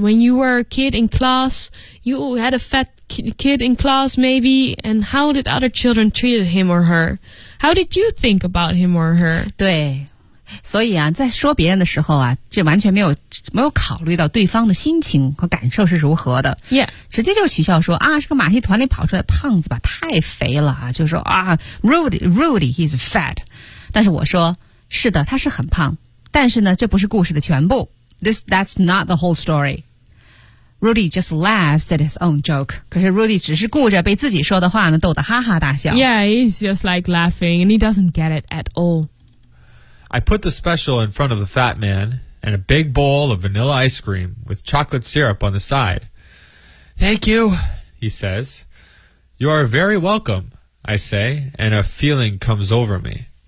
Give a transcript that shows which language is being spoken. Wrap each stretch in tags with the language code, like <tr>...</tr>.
<en>When you were a kid in class, you had a fat kid in class, maybe. And how did other children treated him or her? How did you think about him or her?</en> <zh>对，所以啊，在说别人的时候啊，就完全没有考虑到对方的心情和感受是如何的，Yeah，直接就取笑说啊，是个马戏团里跑出来胖子吧，太肥了啊，就说啊 ，Rudy，</zh> <en>he's fat，</en> <zh>但是我说是的，他是很胖，但是呢，这不是故事的全部 ，</zh> <en>That's not the whole story。 Rudy just laughs at his own joke.</en> <zh>可是 Rudy 只是顾着被自己说的话呢逗得哈哈大笑。</zh> <en>Yeah， he's just like laughing and he doesn't get it at all. I put the special in front of the fat man. And a big bowl of vanilla ice cream with chocolate syrup on the side. Thank you, he says. You are very welcome, I say, and a feeling comes over me.</en>